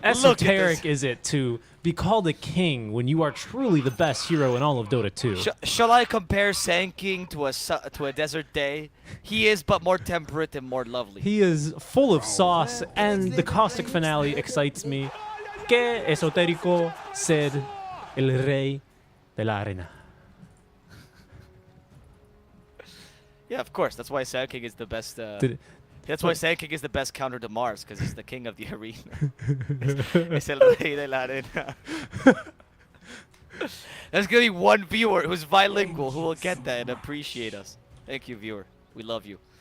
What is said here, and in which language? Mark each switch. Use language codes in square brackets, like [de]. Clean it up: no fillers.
[en] esoteric is it to be called a king when you are truly the best hero in all of Dota 2? Shall I compare Sand King to a desert day? He is but more temperate and more lovely. He is full of sauce, and the caustic finale excites me. [es] Que esotérico ser el rey de la arena. [en] Yeah, of course. That's why Sand King is the best. Did- That's why Sand King is the best counter to Mars, because he's the king of the arena. [es] Es el rey de la arena. [en] There's gonna be one viewer who's bilingual who will get that and appreciate us. Thank you, viewer. We love you.